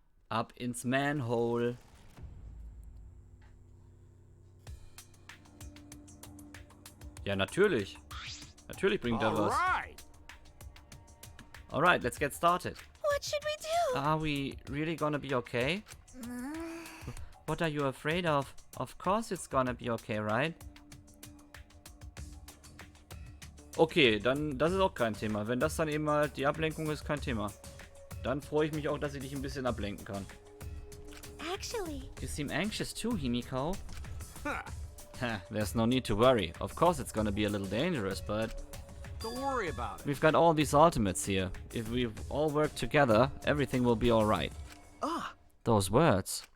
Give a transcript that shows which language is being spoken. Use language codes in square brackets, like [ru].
[de] Ab ins Manhole. Ja, natürlich. Natürlich bringt er was. [en] Alright, let's get started. What should we do? Are we really gonna be okay? What are you afraid of? Of course it's gonna be okay, right? [de] Okay, dann, das ist auch kein Thema. Wenn das dann eben mal die Ablenkung ist, kein Thema. Dann freue ich mich auch, dass ich dich ein bisschen ablenken kann. [en] Actually, You seem anxious too, Himiko. There's no need to worry. Of course it's gonna be a little dangerous, but Don't worry about it. we've got all these ultimates here. If we all work together, everything will be alright. Ah, Those words.